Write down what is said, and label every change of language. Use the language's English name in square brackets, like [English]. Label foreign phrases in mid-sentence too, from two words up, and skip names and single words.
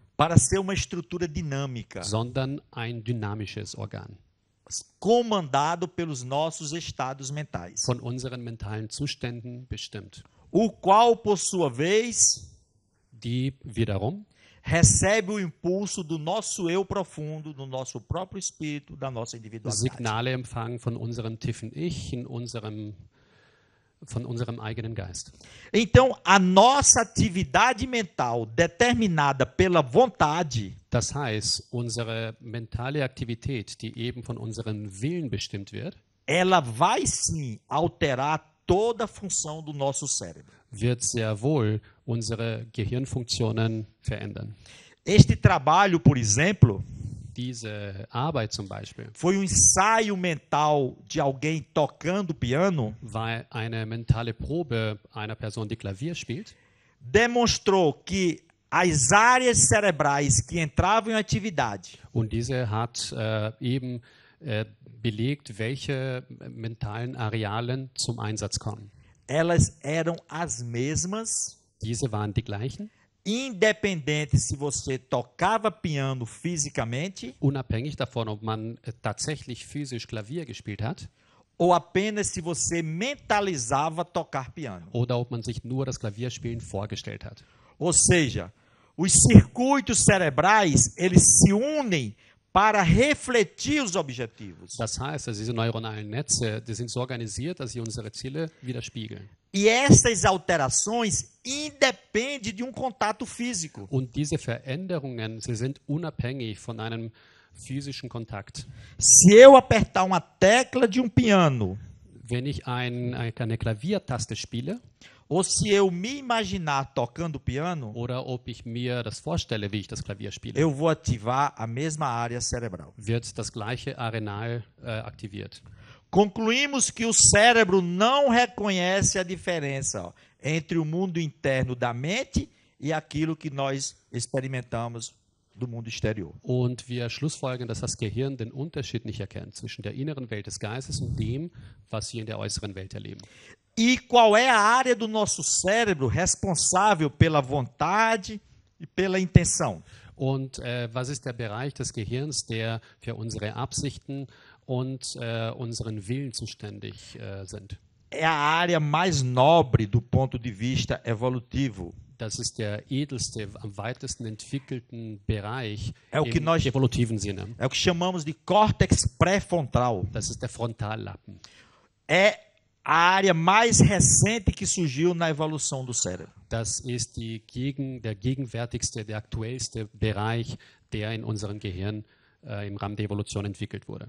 [Portuguese] para ser uma estrutura dinâmica, [German] sondern ein dynamisches Organ. [Portuguese] Comandado pelos nossos estados mentais. [German] Von unseren mentalen Zuständen bestimmt. [Portuguese] O qual, por sua vez, [German] die wiederum [Portuguese] recebe o impulso do nosso eu profundo, do nosso próprio espírito, da nossa individualidade. [German] Signale empfangen von unserem tiefen Ich, in unserem von unserem eigenen Geist. [Portuguese] Então, a nossa atividade mental determinada pela vontade, [German] Das heißt, unsere mentale Aktivität, die eben von unserem Willen bestimmt wird, [Portuguese] ela vai sim alterar toda a função do nosso cérebro. [German] wird sehr wohl unsere Gehirnfunktionen verändern. [Portuguese] Este trabalho, por exemplo, [German] Diese Arbeit zum Beispiel [Portuguese] foi um ensaio mental de alguém tocando piano, [German] war eine mentale Probe einer Person, die Klavier spielt, [Portuguese] demonstrou que as áreas cerebrais que entravam em atividade [German] und diese hat eben belegt, welche mentalen Arealen zum Einsatz kommen. [Portuguese] elas eram as mesmas, [German] Diese waren die gleichen, [Portuguese] independente se você tocava piano fisicamente [German] unabhängig davon, ob man tatsächlich physisch Klavier gespielt hat [Portuguese] ou apenas se você mentalizava tocar piano. [German] oder ob man sich nur das Klavierspielen vorgestellt hat. [Portuguese] Ou seja, os circuitos cerebrais, eles se unem para refletir os objetivos. [German] Das heißt, also diese neuronalen Netze, die sind so organisiert, dass sie unsere Ziele widerspiegeln. [Portuguese] E essas alterações independem de um contato físico. [German] Und diese Veränderungen, sie sind unabhängig von einem physischen Kontakt. [Portuguese] Se eu apertar uma tecla de um piano, [German] Wenn ich eine Klaviertaste spiele [Portuguese] ou se eu me imaginar tocando piano, [German] oder ob ich mir das vorstelle, wie ich das Klavier spiele, [Portuguese] eu vou ativar a mesma área cerebral. [German] wird das gleiche Arenal aktiviert. [Portuguese] Concluímos que o cérebro não reconhece a diferença entre o mundo interno da mente e aquilo que nós experimentamos do mundo exterior. [German] Und wir schlussfolgern, dass das Gehirn den Unterschied nicht erkennt zwischen der inneren Welt des Geistes und dem, was wir in der äußeren Welt erleben. [Portuguese] E qual é a área do nosso cérebro responsável pela vontade e pela intenção? [German] Und was ist der Bereich des Gehirns, der für unsere Absichten und unseren Willen zuständig sind? [Portuguese] É a área mais nobre do ponto de vista evolutivo. [German] Das ist der edelste, am weitesten entwickelten Bereich [Portuguese] É o que [German] im [Portuguese] nós [German] evolutiven Sinne. [Portuguese] é o que chamamos de córtex pré-frontal. [German] Das ist der Frontallappen. [Portuguese] É a área mais recente que surgiu na evolução do cérebro. [German] Das ist der gegenwärtigste, der aktuellste Bereich, der in unserem Gehirn im Rahmen der Evolution entwickelt wurde.